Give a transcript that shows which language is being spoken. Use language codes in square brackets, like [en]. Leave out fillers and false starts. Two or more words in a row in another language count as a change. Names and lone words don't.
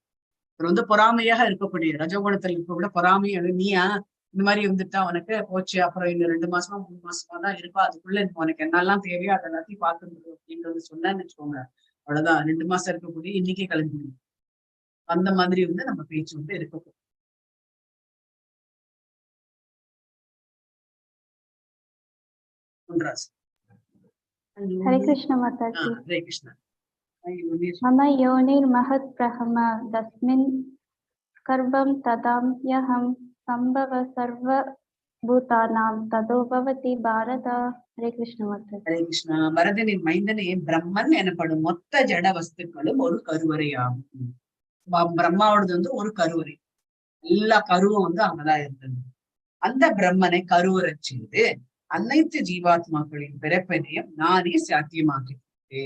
[ta] அவர் வந்து பொறாமையாக இருக்கக்கூடிய ரஜகுணத்தில் இருக்க கூட பொறாமையாக, நீயா இந்த மாதிரி வந்துட்டா உனக்கு போச்சு, அப்புறம் இன்னும் 2 மாசமா 3 மாசமா தான் இருப்பா, அதுக்குள்ள உனக்கு என்னெல்லாம் தேவையோ அதை எல்லாத்தையும் பார்த்துருந்தது அப்படின்றது சொன்னான்னு வச்சுக்கோங்க, அவ்வளவுதான் 2 மாசம் இருக்கக்கூடிய இன்னைக்கே கிளம்பிடுவோம். அந்த மாதிரி வந்து நம்ம பேச்சு வந்து இருக்கக்கூடும். [hi] हरे कृष्ण माताजी। हरे कृष्ण। [sa] मम योनिर्महत् ब्रह्म तस्मिन् गर्भं ददाम्यहं संभव सर्वभूतानां ततो भवति भारत। [hi] हरे कृष्ण माताजी। हरे कृष्ण। [ta] பரதனின் மைந்தனே, பிரம்மன் எனப்படும் மொத்த ஜட வஸ்துக்களும் ஒரு கருவறையாகும். பிரம்மாவோடது வந்து ஒரு கருவறை, எல்லா கருவும் வந்து அங்கதான் இருந்தது. அந்த பிரம்மனை கருவறை செய்து அனைத்து ஜீவாத்மாக்களின் பிறப்பினையும் நானே சாத்தியமாக்கிட்டேன்.